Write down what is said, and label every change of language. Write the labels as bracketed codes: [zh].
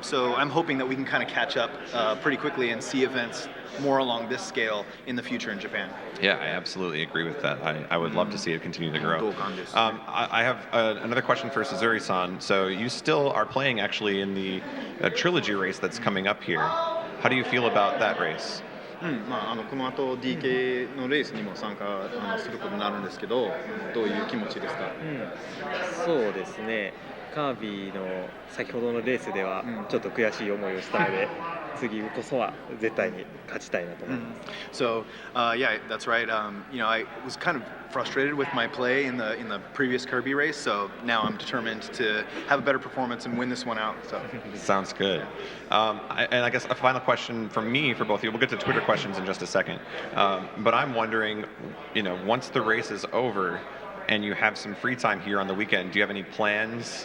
[en] So I'm hoping that we can kind of catch up pretty quickly and see events more along this scale in the future in Japan. Yeah, I absolutely agree with that. I would love to see it continue to grow. [ja] 同感です。 [en] I have another question for Suzuri-san. So you still are playing actually in the Trilogy race that's coming up here. How do you feel about that race? [ja] この後 DK のレースにも参加することになるんですけど、どういう気持ちですか？そうですね。カービィの先ほどのレースではちょっと悔しい思いをしたので、次こそは絶対に勝ちたいなと思います。 [en] So yeah, that's right. I was kind of frustrated with my play in the previous Kirby race, so now I'm determined to have a better performance and win this one out. So Sounds good. And I guess a final question from me for both of you. We'll get to Twitter questions in just a second. But I'm wondering, once the race is over and you have some free time here on the weekend, do you have any plans?